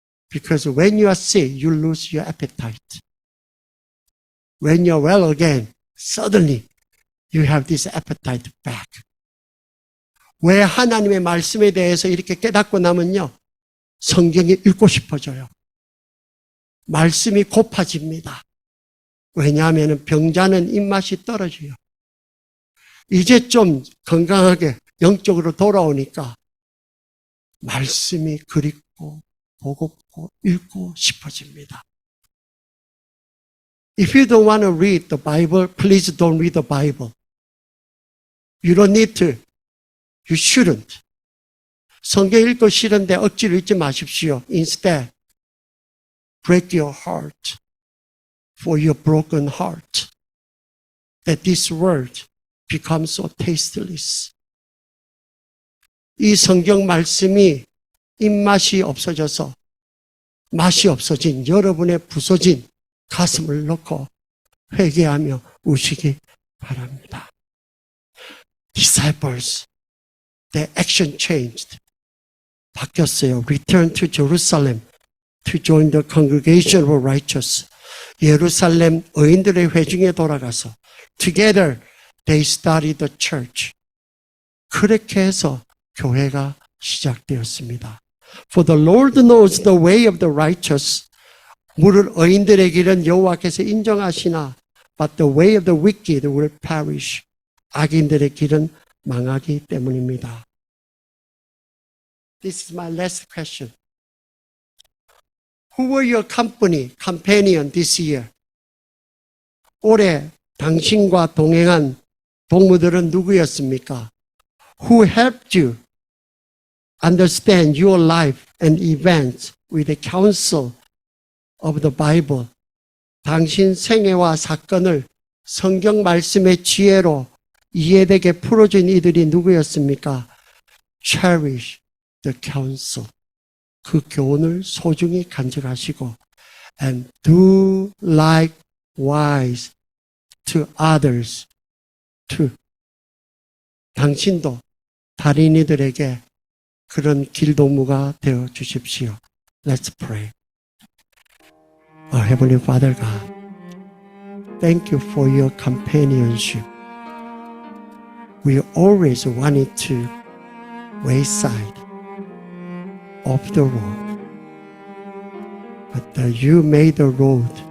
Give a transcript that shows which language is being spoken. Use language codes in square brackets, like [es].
[en] Because when you are sick, you lose your appetite. When you're well again, suddenly you have this appetite back. [ko] 왜 하나님의 말씀에 대해서 이렇게 깨닫고 나면요, 성경이 읽고 싶어져요. 말씀이 고파집니다. 왜냐하면 병자는 입맛이 떨어져요. 이제 좀 건강하게 영적으로 돌아오니까 말씀이 그립고 보고 읽고 싶어집니다. [en] If you don't want to read the Bible, please don't read the Bible. You don't need to. You shouldn't. [ko] 성경 읽고 싫은데 억지로 읽지 마십시오. [en] Instead, break your heart for your broken heart, that this word becomes so tasteless. [ko] 이 성경 말씀이 입맛이 없어져서 맛이 없어진 여러분의 부서진 가슴을 놓고 회개하며 우시기 바랍니다. [en] Disciples, their action changed. [ko] 바뀌었어요. [en] Return to Jerusalem to join the congregation of righteous. [ko] 예루살렘 의인들의 회중에 돌아가서 [en] together they started the church. [ko] 그렇게 해서 교회가 시작되었습니다. [en] For the Lord knows the way of the righteous. [ko] 물을 의인들의 길은 여호와께서 인정하시나 [en] but the way of the wicked will perish. [ko] 악인들의 길은 망하기 때문입니다. [en] This is my last question. Who were your companion this year? [ko] 올해 당신과 동행한 동무들은 누구였습니까? [en] Who helped you understand your life and events with the counsel of the Bible? [ko] 당신 생애와 사건을 성경 말씀의 지혜로 이해되게 풀어준 이들이 누구였습니까? [en] Cherish the counsel. [ko] 그 교훈을 소중히 간직하시고 [en] and do likewise to others too. [ko] 당신도 다른 이들에게 그런 길동무가 되어 주십시오. [en] Let's pray. Our Heavenly Father God, thank you for your companionship. We always wanted to wayside of the road, but you made the road.